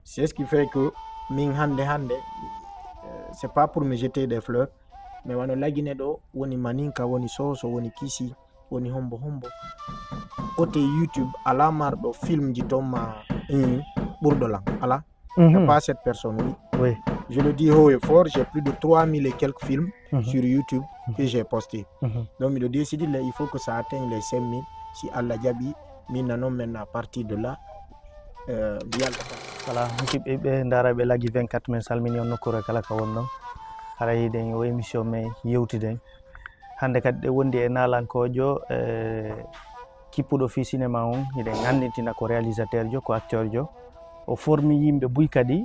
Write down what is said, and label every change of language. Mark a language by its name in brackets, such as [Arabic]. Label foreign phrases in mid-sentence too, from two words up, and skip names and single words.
[French] C'est ce qui fait que [Fula] min hande [French] c'est pas pour me jeter des fleurs, mais [Fula] wano lagine ɗo woni maninka, woni soso, woni kisi, woni hombo côté YouTube ala marɗo film ji ton ma ɓurɗo lan ala. [French] Il n'y a pas cette personne, oui. Je le dis haut et fort, j'ai plus de 3000 et quelques films sur YouTube que j'ai postés. Donc, le décide, il faut que ça atteigne les 5000. Si [Fula] Allah Jabi, [French] maintenant à partir de là, voilà, [Fula] musidɓe ɓe daraɓe laggi 24 min salmini on nokkure kala ka wonno hara yiɗen o émission men yewtiden hande kadi ɗe wondi e nalankojo kippuɗo fi cinéma on hiɗen anditina ko réalisateur jo ko acteur jo o formi yimɓe buy kadi